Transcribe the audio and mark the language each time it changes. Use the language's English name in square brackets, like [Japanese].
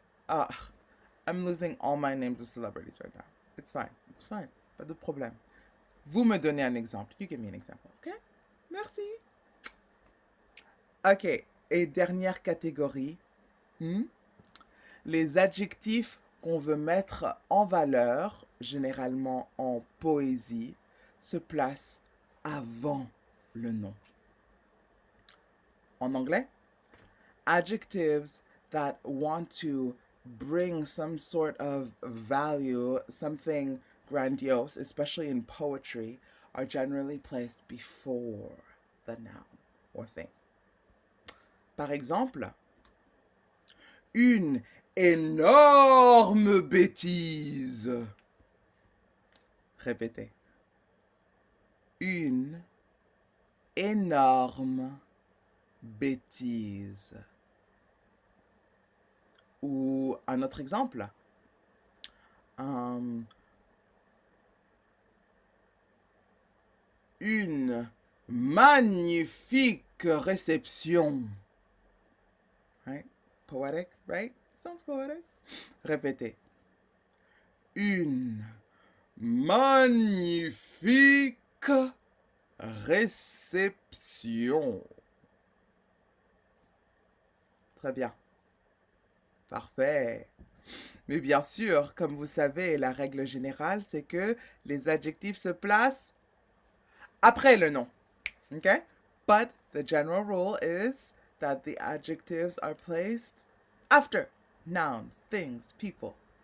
[English] Ah, I'm losing all my names of celebrities right now. It's fine. It's fine. [French] Pas de problème. Vous me donnez un exemple. [English] You give me an example, ok? Merci. [French] Ok. Et dernière catégorie. Les adjectifs qu'on veut mettre en valeur, généralement en poésie, se placent avant le nom. En anglais, [English] adjectives that want to bring some sort of value, something grandiose, especially in poetry, are generally placed before the noun or thing. [French] Par exemple, une énorme bêtise. Répétez. Une énorme bêtise. Ou un autre exemple. Une magnifique réception. [English] Right? Poetic, right? Sounds poetic. [French] Répétez. Une magnifique réception. Très bien. Parfait. Mais bien sûr, comme vous savez, la règle générale, c'est que les adjectifs se placent après le nom. [English] Okay? But the general rule is that the adjectives are placed after nouns, things, people.